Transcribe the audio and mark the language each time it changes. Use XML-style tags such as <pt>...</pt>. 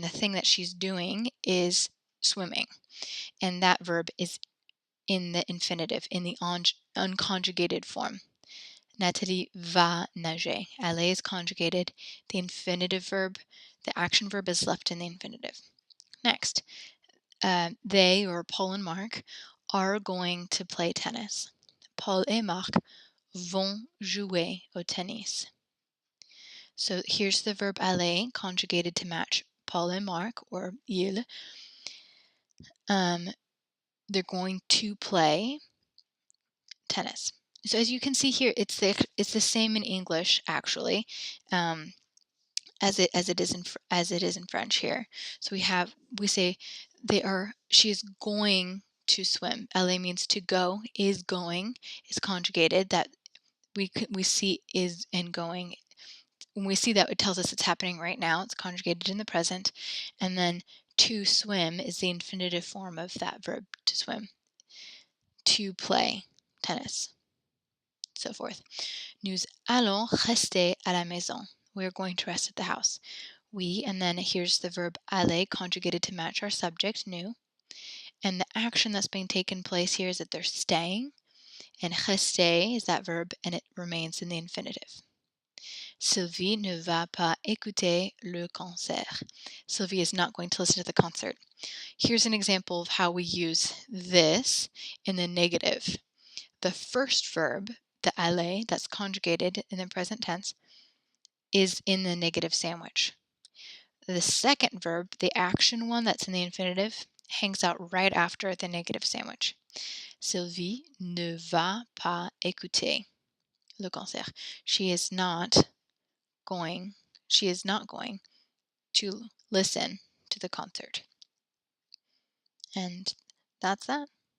<en>The thing that she's doing is swimming, and that verb is in the infinitive, in the unconjugated form.</en> <fr>Nathalie va nager.</fr> <en>Aller is conjugated. The infinitive verb, the action verb, is left in the infinitive. Next, they, or Paul and Mark, are going to play tennis.</en> <fr>Paul et Marc vont jouer au tennis.</fr> <en>So here's the verb aller conjugated to match Paul and Mark, or ils. They're going to play tennis. So as you can see here, it's the same in English actually, as it is in French here. So we say she is going to swim. Aller means to go. Is going is conjugated. That we see is and going. When we see that, it tells us it's happening right now. It's conjugated in the present, and then to swim is the infinitive form of that verb to swim. To play tennis, so forth.</en> <fr>Nous allons rester à la maison.</fr> <en>We're going to rest at the house. We, and then here's the verb aller conjugated to match our subject, nous. And the action that's being taken place here is that they're staying, and rester is that verb, and it remains in the infinitive.</en> <fr>Sylvie ne va pas écouter le concert.</fr> <en>Sylvie is not going to listen to the concert. Here's an example of how we use this in the negative. The first verb, the aller, that's conjugated in the present tense, is in the negative sandwich. The second verb, the action one that's in the infinitive, hangs out right after the negative sandwich.</en> <fr>Sylvie ne va pas écouter le concert.</fr> <en>She is not going to listen to the concert. And that's that.</en>